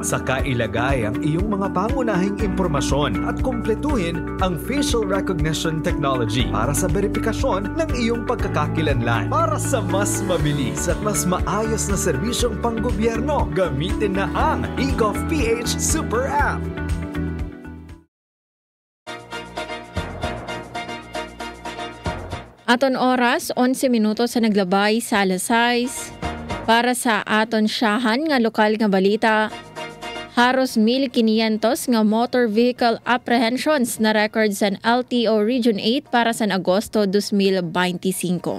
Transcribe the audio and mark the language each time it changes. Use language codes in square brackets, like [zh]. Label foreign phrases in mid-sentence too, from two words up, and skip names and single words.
[tl] Saka ilagay ang iyong mga pangunahing impormasyon at kumpletuhin ang [en] facial recognition technology [tl] para sa verifikasyon ng iyong pagkakakilanlan. Para sa mas mabilis at mas maayos na serbisyong panggobyerno, gamitin na ang eGov.ph Super App. [war] Aton oras, 11 minuto sa naglabay sa alas 6. Para sa aton syahan nga lokal nga balita, haros 1,500 nga [en] motor vehicle apprehensions [war] na record sa LTO Region 8 para sa Agosto 2025.